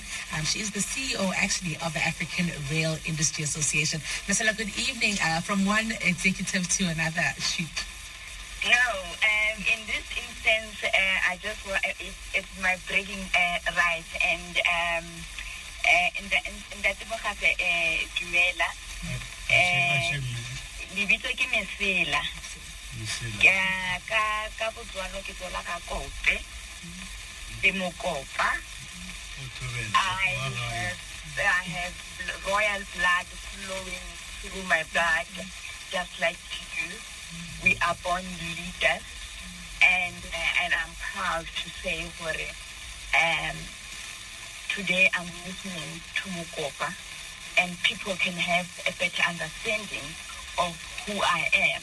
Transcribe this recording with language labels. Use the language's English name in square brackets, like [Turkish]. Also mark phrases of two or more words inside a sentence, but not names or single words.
[English] She is the CEO, actually, of the African Rail Industry Association. Marcella, good evening. From one executive to another, shoot. No, in this instance, I just want, it's my bragging right, and in that [Tswana] dumela, libitso ke Mesela. Ka Botswana ke tswela ka Kope, ke Mokopa. [English] I have royal blood flowing through my blood, just like you. We are born leaders, and I'm proud to say for it. Today I'm listening to Mokopa, and people can have a better understanding of who I am.